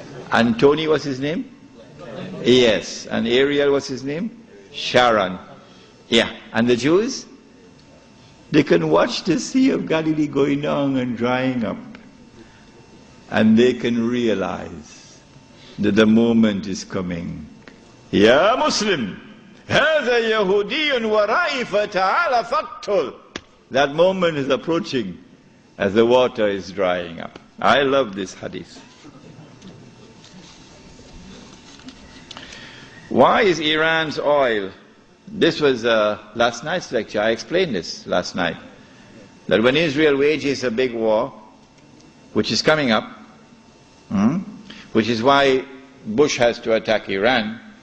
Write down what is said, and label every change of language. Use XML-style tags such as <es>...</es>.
<en>And Tony, what's his name? Yes. And Ariel, what's his name? Sharon. Yeah. And the Jews? They can watch the Sea of Galilee going down and drying up. And they can realize that the moment is coming.</en> <ar>Ya Muslim, هذا يهودي ورائي فتعال فاقتل.</ar> <en>That moment is approaching as the water is drying up. I love this hadith. Why is Iran's oil? This was last night's lecture. I explained this last night. That when Israel wages a big war, which is coming up, which is why Bush has to attack Iran.</en>